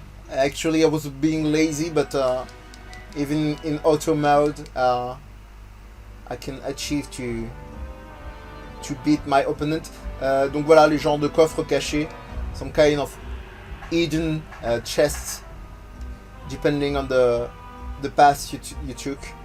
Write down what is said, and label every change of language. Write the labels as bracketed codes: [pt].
[en] Actually, I was being lazy, but even in auto mode, I can achieve to beat my opponent. [fr] Donc voilà, les genres de coffres cachés. [en] Some kind of hidden chests, depending on the path you took.